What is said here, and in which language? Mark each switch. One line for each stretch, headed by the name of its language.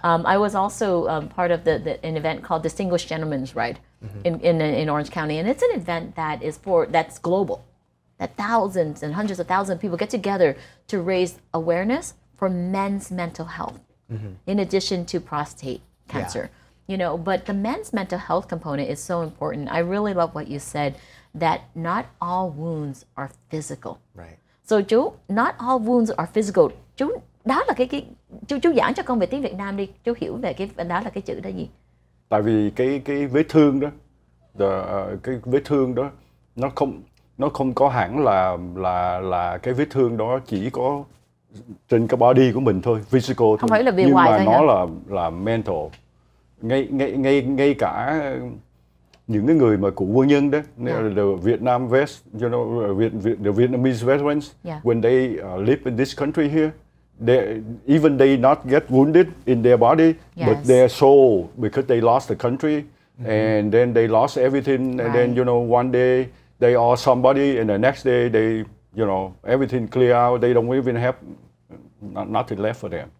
English: I was also part of an event called Distinguished Gentleman's Ride in Orange County, and it's an event that's global, that thousands and hundreds of thousands of people get together to raise awareness for men's mental health, in addition to prostate cancer. Yeah. You know, but the men's mental health component is so important. I really love what you said, that not all wounds are physical. Right. So chú, not all wounds are physical.
Vietnamese: Chú, đó là chú giảng cho con về tiếng Việt Nam đi. Chú hiểu về cái đó là cái chữ đó gì? Tại vì cái vết thương đó, cái vết thương đó nó không có hẳn là cái vết thương đó chỉ có trên cái body của mình thôi, physical thôi. Không phải là bề nhưng ngoài mà thôi nó hả? là mental.
English: Ngay cả những cái người mà cựu quân nhân đó, the Vietnam vets, you know, the Vietnamese veterans, when they live in this country here, even they not get wounded in their body, but their soul, because they lost the country, and then they lost everything, and then, you know, one day they are somebody, and the next day they, you know, everything clear out, they don't even have nothing left for them.